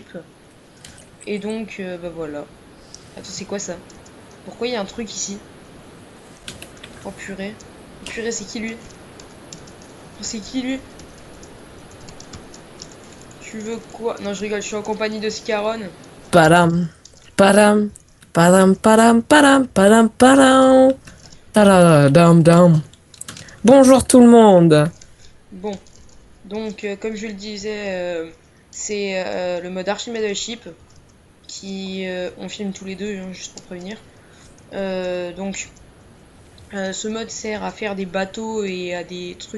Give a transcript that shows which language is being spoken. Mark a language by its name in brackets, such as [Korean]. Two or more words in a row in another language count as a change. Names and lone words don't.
[French] Et donc bah voilà. Attends, c'est quoi ça? Pourquoi il y a un truc ici? Oh purée. Purée, c'est qui lui? Oh, c'est qui lui? Tu veux quoi? Non, je rigole, je suis en compagnie de Scaron. Padam, padam, padam, padam, padam, padam, padam, tadadam, dam. Bonjour tout le monde. Bon, donc comme je le disais, c'est le mode Archimede Ship qui on filme tous les deux, hein, juste pour prévenir. Donc ce mode sert à faire des bateaux et à des trucs.